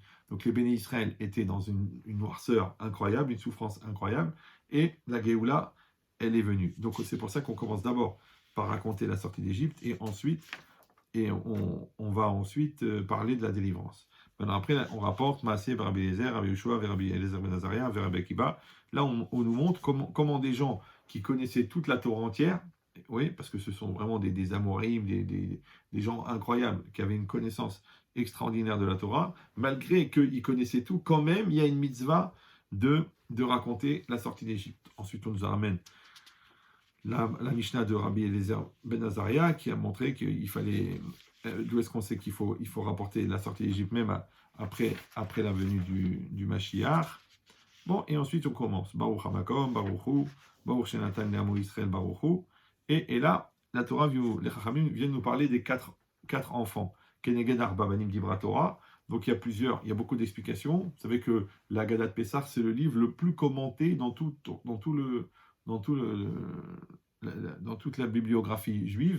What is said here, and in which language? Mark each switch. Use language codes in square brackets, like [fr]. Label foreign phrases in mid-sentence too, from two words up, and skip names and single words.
[fr] Donc les béné Israël étaient dans une noirceur incroyable, une souffrance incroyable, et la Géoula, elle est venue. Donc c'est pour ça qu'on commence d'abord par raconter la sortie d'Égypte, et on va ensuite parler de la délivrance. Maintenant, après, on rapporte Maaseh, Rabbi Eliezer, Rabbi Yeshua, Rabbi Eliezer ben Azaria, Rabbi Akiba. Là, on nous montre comment des gens qui connaissaient toute la Torah entière, oui, parce que ce sont vraiment des Amorim, des gens incroyables, qui avaient une connaissance extraordinaire de la Torah, malgré qu'ils connaissaient tout, quand même, il y a une mitzvah de raconter la sortie d'Égypte. Ensuite, on nous ramène la Mishnah de Rabbi Eliezer ben Azaria, qui a montré qu'il fallait, d'où est-ce qu'on sait qu'il faut rapporter la sortie d'Égypte, même après la venue du Mashiach. Bon, et ensuite on commence. [he] ברוך המקום, ברוך הוא, ברוך שנתן לעמו ישראל, ברוך הוא. [fr] Et là, la Torah, les Chachamim viennent nous parler des quatre enfants. [he] כנגד ארבעה בנים דברה תורה. [fr] Donc il y a beaucoup d'explications. Vous savez que la Haggadah de Pessah, c'est le livre le plus commenté dans toute la bibliographie juive.